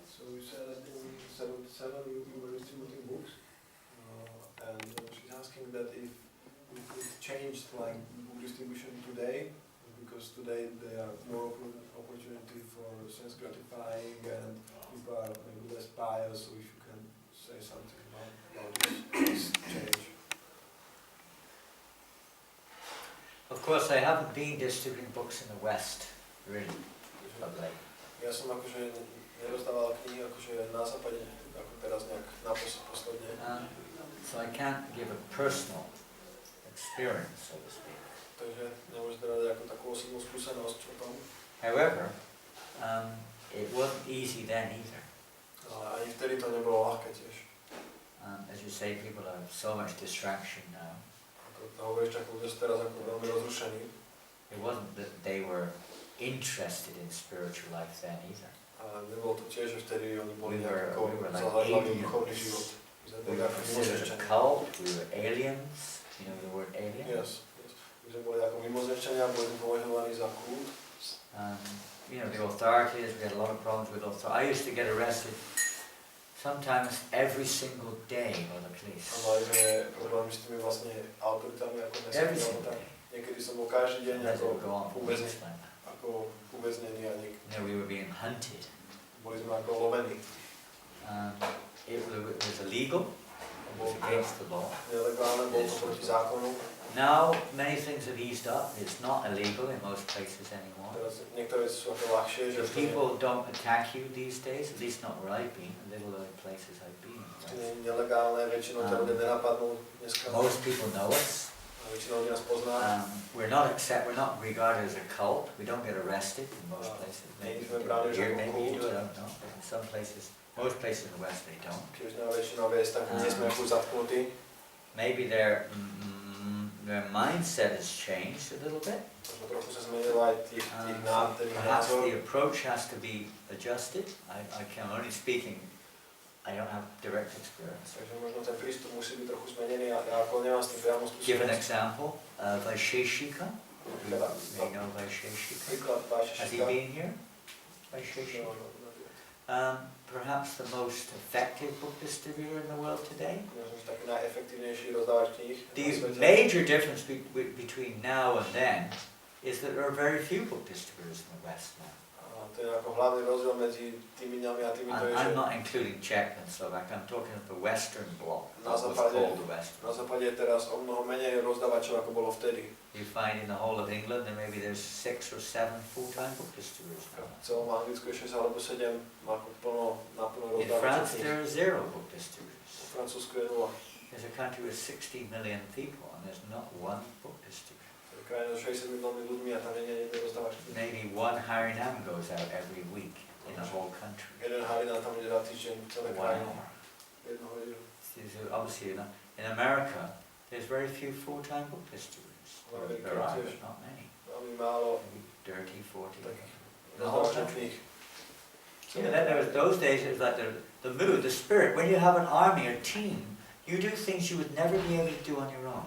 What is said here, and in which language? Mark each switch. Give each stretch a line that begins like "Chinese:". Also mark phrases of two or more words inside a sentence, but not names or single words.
English: So you said that in 77 you were distributing books, and she's asking that if it changed like book distribution today, because today there are more opportunity for sense gratifying and people are maybe less pious, so if you can say something about this change. Of course, I haven't been distributing books in the West, really, of late.
Slovak: Ja som akože nerozdával knihy akože na západe, ako teraz nejak posledne.
English: So I can't give a personal experience, so to speak.
Slovak: Takže nemôžete dať ako takú osobnú skúsenosť o tom.
English: However, it wasn't easy then either.
Slovak: Ale ani vtedy to nebolo ľahké tiež.
English: As you say, people have so much distraction now.
Slovak: Ako hovoríš, tak ľudia sú teraz ako veľmi rozrušení.
English: It wasn't that they were interested in spiritual life then either.
Slovak: A nebolo to tiež, že vtedy oni boli
English: We were like
Slovak: zahľadali duchovný život.
English: We were considered a cult, we were aliens, you know the word alien? Yes.
Slovak: My sme boli ako mimozemšťania, boli sme považovaní za kult.
English: You know, the authorities, we had a lot of problems with authorities. I used to get arrested sometimes every single day by the police.
Slovak: A mali sme problémy s tými vlastne autoritami ako
English: Every
Slovak: mestskými
English: single
Slovak: autami.
English: day.
Slovak: Niekedy som bol každý deň
English: That would go on for weeks
Slovak: uväznený,
English: like that.
Slovak: ako uväznený a
English: You know, we were being hunted.
Slovak: boli sme ako lovení.
English: It was illegal, it was against the law.
Slovak: Nelegálne, bolo to proti zákonu.
English: Now, many things have eased up. It's not illegal in most places anymore.
Slovak: Teraz niektoré veci sú ako ľahšie, že
English: So people don't attack you these days, at least not where I've been, the little other places I've been.
Slovak: to nie je nelegálne, väčšinou ťa ľudia nenapadnú dneska.
English: Most people know us.
Slovak: A väčšinou ľudí nás pozná.
English: We're not regarded as a cult. We don't get arrested in most places. Maybe Maybe brother is here, a maybe you do, cult. I don't know. But in some places, most places in the West, they don't.
Slovak: Keď už na väčšinou vieš, tak nie sme ako zatknutí.
English: Maybe their mindset has changed a little bit.
Slovak: Možno trochu sa zmenilo aj tých
English: Perhaps
Slovak: názor.
English: the approach has to be adjusted. I can only speaking. I don't have direct experience.
Slovak: Takže možno ten prístup musí byť trochu zmenený a ja ako nemám s tým priamo
English: Give an
Slovak: skúsenosť.
English: example. Vaisheshika. You may know Vaisheshika.
Slovak: Príklad
English: Has he
Slovak: Vašešika.
English: been here? Vaisheshika. Perhaps the most effective book distributor in the world today.
Slovak: Možno taký najefektívnejší rozdávač kníh na
English: The
Slovak: svete.
English: major difference between now and then is that there are very few book distributors in the West now.
Slovak: A to je ako hlavný rozdiel medzi tými dňami a tými, to je, že
English: I'm not including Czech and Slovak, I'm talking of the Western bloc,
Slovak: Na
English: what was
Slovak: západe-
English: called the West.
Slovak: na západe je teraz o mnoho menej rozdávačov, ako bolo vtedy.
English: You find in the whole of England that maybe there's 6 or 7 full-time book distributors
Slovak: V
English: now.
Slovak: celom Anglicku je 6 alebo 7 ako naplno
English: In
Slovak: rozdávačov
English: France
Slovak: kníh.
English: there are 0 book distributors.
Slovak: V Francúzsku je 0.
English: There's a country with 60 million people and there's not one book distributor.
Slovak: To je krajina so 60 miliónmi ľuďmi a tam nie je jeden rozdávač kníh.
English: Maybe one Harinam goes out every week in the whole country.
Slovak: Jeden Harina tam ide za týždeň celé
English: 1
Slovak: krajinu.
English: hour.
Slovak: Jednu hodinu.
English: So obviously in America there's very few full-time book distributors. There are, but not many.
Slovak: Veľmi málo
English: Maybe 30, 40.
Slovak: takých
English: The whole
Slovak: rozdávačov
English: country.
Slovak: kníh.
English: Yeah, then there was those days it was like the mood, the spirit. When you have an army, a team, you do things you would never be able to do on your own.